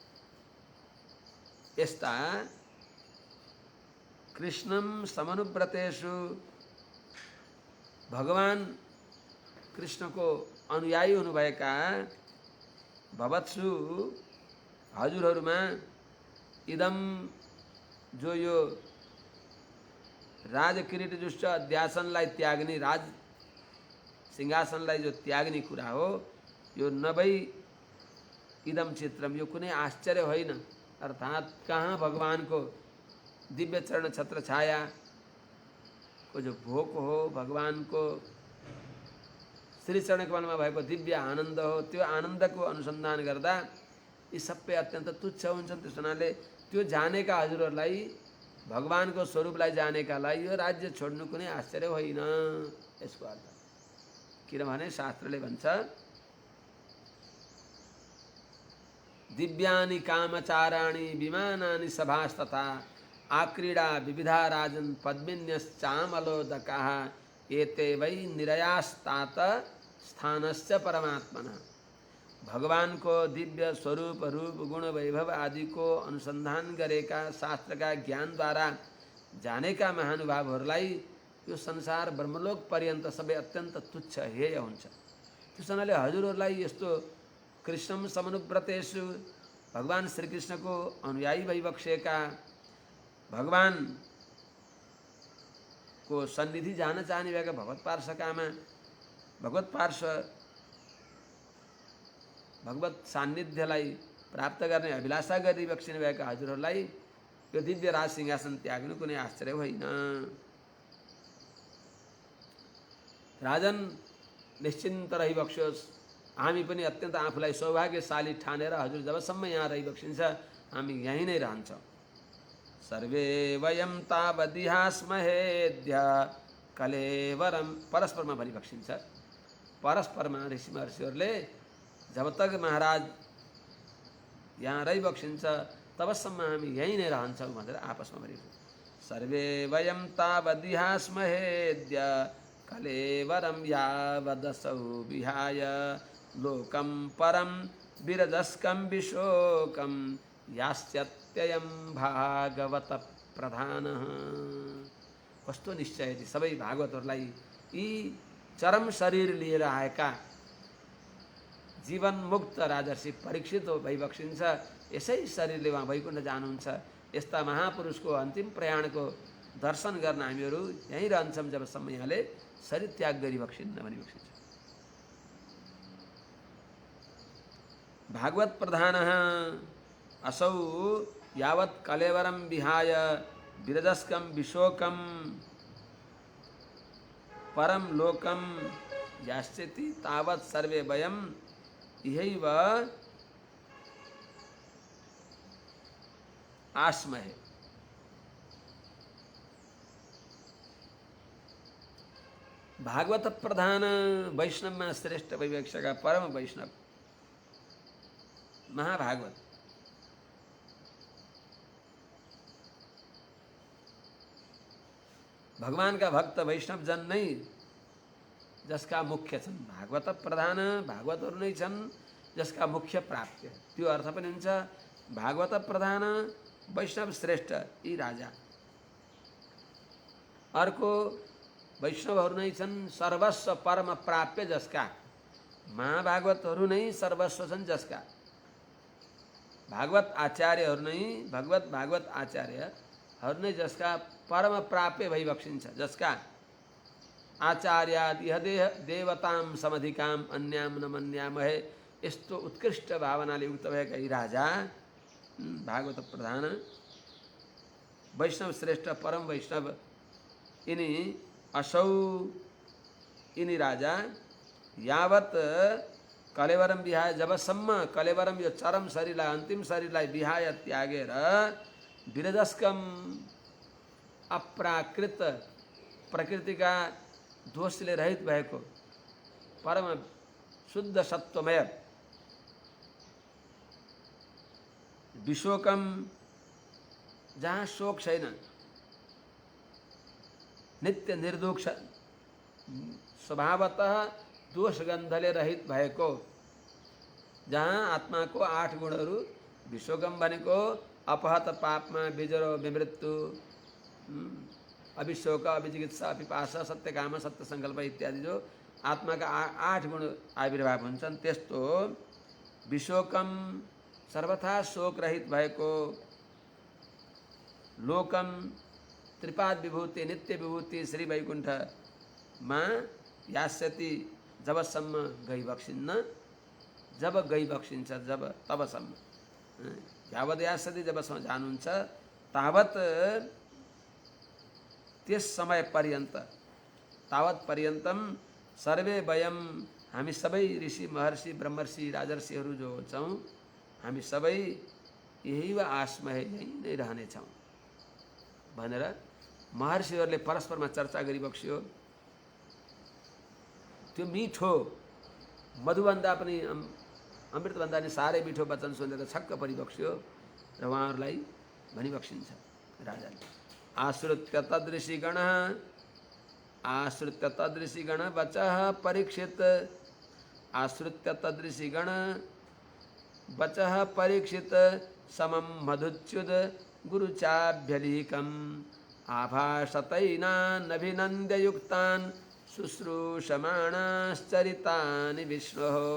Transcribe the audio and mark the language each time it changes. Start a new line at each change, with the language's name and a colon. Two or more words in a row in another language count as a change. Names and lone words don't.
Nepali: यस्ता
Sanskrit: कृष्णम समनुव्रतेषु
Nepali: भगवान कृष्णको अनुयायी हुनुभएका भवत्सु हजुरहरूमा इदम जो यो राज किरीट जुष्ट अध्यासनलाई त्याग्ने राज सिंहासनलाई जो त्याग्ने कुरा हो यो नभई
Sanskrit: इदम चित्रम
Nepali: यो कुनै आश्चर्य होइन। अर्थात् कहाँ भगवानको दिव्य चरण छत्र छाया को जो भोग हो, भगवानको श्री चरण कमलमा भएको दिव्य आनन्द हो, त्यो आनन्दको अनुसन्धान गर्दा यी सबै अत्यन्त तुच्छ हुन्छन्। त्यस हुनाले त्यो जानेका हजुरहरूलाई, भगवानको स्वरूपलाई जानेकालाई यो राज्य छोड्नु कुनै आश्चर्य होइन यसको अर्थ। किनभने शास्त्रले भन्छ
Sanskrit: दिव्यानि कामचाराणि विमानानि सभास्तथा आक्रीडा विविधा राजन पद्मिन्यश्चामलोदकाः एते वै निरयास्तात स्थानस्य परमात्मनः।
Nepali: भगवान को दिव्य स्वरूप रूप गुण वैभव आदि को अनुसंधान गरेका शास्त्रका ज्ञान द्वारा जानेका महानुभावहरूलाई यो संसार ब्रह्मलोक पर्यन्त सबै अत्यन्त तुच्छ हेय हुन्छ। त्यसैले हजुरहरूलाई यस्तो
Sanskrit: कृष्णम समनुव्रतेषु
Nepali: भगवान श्री कृष्ण को अनुयायी भइबक्सेका, भगवान को सन्निधि जान चाहने भएका भगवत पार्षकामा भगवत पार्श्व भगवत सान्निध्यलाई प्राप्त गर्ने अभिलाषा गरिबक्सिने भएका हजुरहरूलाई यो दिव्य राज सिंहासन त्याग्नु कुनै आश्चर्य होइन। राजन निश्चिन्त रहिबक्सियोस्, हामी पनि अत्यन्त आफूलाई सौभाग्यशाली ठानेर हजुर जबसम्म यहाँ रहिबक्सिन्छ हामी यहीँ नै रहन्छौँ।
Sanskrit: सर्वे वयम तावदिहास्महेद्य कलेवरम
Nepali: परस्परमा भनिबक्सिन्छ। परस्परमा ऋषि महर्षिहरूले
Hindi: जब तक
Nepali: महाराज यहाँ रहिबक्सिन्छ तबसम्म हामी यहीँ नै रहन्छौँ भनेर आपसमा भनिबक्सिन्छ।
Sanskrit: सर्वे वयम तावदिहास्महेद्य कलेवरम यावदसौ विहाय लोकम परम विरजस्कम विशोकम यास्यत्ययं भागवत प्रधानः।
Nepali: कस्तो निश्चय यदि सबै भागवतहरूलाई यी चरम शरीर लिएर आएका जीवन मुक्त राजर्षि परीक्षित भइबक्सिन्छ, यसै शरीरले उहाँ वैकुण्ठ जानुहुन्छ। यस्ता महापुरुषको अन्तिम प्रयाणको दर्शन गर्न हामीहरू यहीँ रहन्छौँ जबसम्म यहाँले शरीर त्याग गरिबक्सिन्न भनिबक्सिन्छ।
Sanskrit: भागवत प्रधानः असौ यावत् कलेवरम विहाय विरजस्कम विशोकम परम लोकम यास्यति तावत् सर्वे वयम इहैव आस्महे।
Nepali: भागवत प्रधान
Hindi: वैष्णव में श्रेष्ठ
Nepali: वैवेक्षका परम वैष्णव महाभागवत
Hindi: भगवान का भक्त
Nepali: वैष्णव जन नहीं जसका मुख्य छन्। भागवत प्रधान भागवतहरू नै छन् जसका मुख्य प्राप्ति त्यो अर्थ पनि हुन्छ। भागवत प्रधान वैष्णव श्रेष्ठ यी राजा, अर्को वैष्णवहरू नै छन् सर्वस्व परम प्राप्य जसका। महाभागवतहरू नै सर्वस्व छन् जसका। भागवत आचार्यहरू नै भागवत आचार्यहरू नै जसका परम प्राप्य भइबक्सिन्छ।
Sanskrit: जसका आचार्याद यह देवताम समधिकाम अन्याम न मन्यामहे।
Nepali: यस्तो उत्कृष्ट भावनाले युक्त भएका यी राजा भागवत प्रधान वैष्णव श्रेष्ठ परम वैष्णव यिनी असौ यिनी राजा यावत
Sanskrit: कलेवरम विहाय
Nepali: जबसम्म कलेवरम यो चरम शरीरलाई अन्तिम शरीरलाई विहाय त्यागेर विरजस्कम अप्राकृत प्रकृतिका दोषले रहित भएको परम शुद्ध सत्वमय विशोकम जहाँ शोक छैन, नित्य निर्दोष स्वभावतः दोषगन्धले रहित भएको, जहाँ आत्मा को 8 गुणहरू विशोकम भनेको
Sanskrit: अपहत पापमा बिजरो विमृत्यु अभिशोक अभिजिगित्सा पिपासा सत्यकाम सत्य संकल्प
Nepali: इत्यादि जो आत्माका 8 गुण आविर्भाव हुन्छन्। त्यस्तो विशोकम सर्वथा शोक रहित भएको लोकम त्रिपाद विभूति नित्य विभूति श्री वैकुण्ठमा यास्यति जबसम्म गई बक्सिन्न, जब गई बक्सिन्छ जब तबसम्म
Sanskrit: यावद यास्यति
Nepali: जबसम्म जानुहुन्छ तावत त्यस समय पर्यन्त
Sanskrit: तावत पर्यन्तम सर्वे वयम
Nepali: हामी सबै ऋषि महर्षि ब्रह्मर्षि राजर्षिहरू जो छौँ हामी सबै यही वा आसमा यही नै रहनेछौँ भनेर महर्षिहरूले परस्परमा चर्चा गरिबक्स्यो। त्यो मिठो मधुभन्दा पनि अमृतभन्दा पनि साह्रै मिठो वचन सुनेर छक्क परिबक्स्यो र उहाँहरूलाई भनिबक्सिन्छ राजाले।
Sanskrit: आश्रित्य तदृषिगण वचः परीक्षित आश्रित्य तदृषिगण वचः परीक्षित समं मधुच्युत गुरुचाभ्यलीकम् आभासतैनानभिनन्द्य युक्तान् शुश्रूषमाणाश्चरितानि विष्णोः।